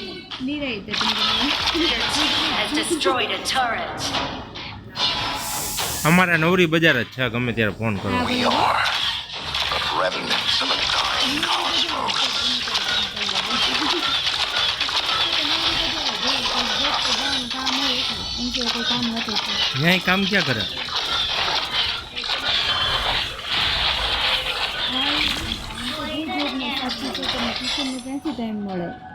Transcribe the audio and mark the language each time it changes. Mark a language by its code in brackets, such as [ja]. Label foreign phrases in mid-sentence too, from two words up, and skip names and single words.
[gu] નિરાયતે તમે [en] Your team has destroyed a turret. [gu] અમારા નવરી બજાર જ છે, ગમે ત્યારે ફોન કરો. હા, [en] We [gu] બરાબર. [en] are but remnants of a dying cosmos. [gu] એમ કે કોઈ કામ નથી થતું. ન્યાય કામ ક્યાં કરે? ક્યાંથી ટાઈમ મળે?